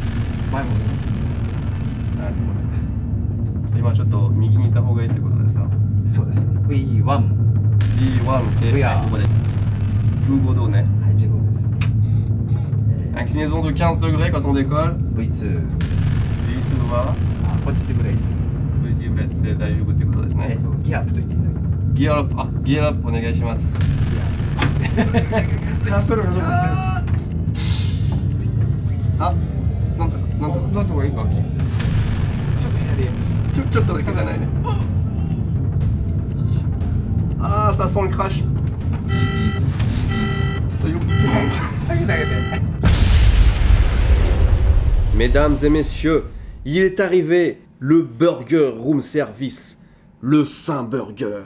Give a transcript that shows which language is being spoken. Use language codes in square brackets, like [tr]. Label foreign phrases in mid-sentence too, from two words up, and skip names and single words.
[fr] V1 Inclinaison de 15 degrés quand on décolle. V2 [ja] V2 は [en] positive rate positive rate [ja] で大丈夫ってことですね。 [en] gear up [ja] と言っていただく [en] gear up, [ja] あ、 [en] gear up [ja] お願いします。それがちょっとあ、なんとかいいか。ちょっと部屋でちょっとだけじゃないね。 [fr] Ah, ça sent le crash. Mesdames et messieurs, il est arrivé le Burger Room Service, le Saint Burger.